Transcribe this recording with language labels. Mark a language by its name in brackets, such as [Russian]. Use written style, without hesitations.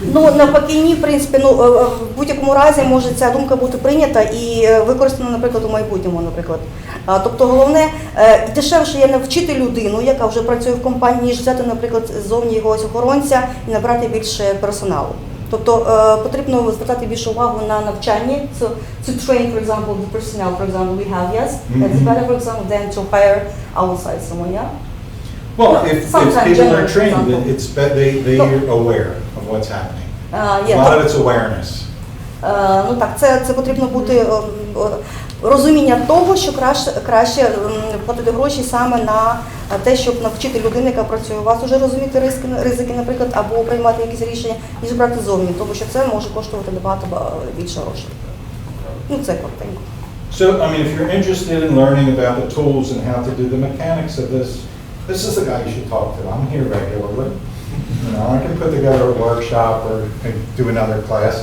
[Ukrainian] Ну, навпаки, ні, в принципі, ну, в будь-якому разі може ця думка бути прийнята і використана, наприклад, у майбутньому, наприклад. Тобто головне, дешевше є навчити людину, яка вже працює в компанії, ніж взяти, наприклад, ззовні якогось охоронця і набрати більше персоналу. Тобто потрібно звертати більше увагу на навчання. [English] So, to train, for example, the personnel, for example, we have, yes, that's better, for example, than to hire outside someone, yeah? Well, if people are trained, they are aware of what's happening. A lot of it's awareness. [Ukrainian] Ну так, це потрібно бути розуміння того, що краще платити гроші саме на те, щоб навчити людину, яка працює у вас, вже розуміти ризики, наприклад, або приймати якісь рішення, ніж брати зовні, тому що це може коштувати набагато більше грошей. Ну, це коротенько. [English] So, I mean, if you're interested in learning about the tools and how to do the mechanics of this, this is the guy you should talk to. I'm here regularly. You know, I can put together a workshop or do another class.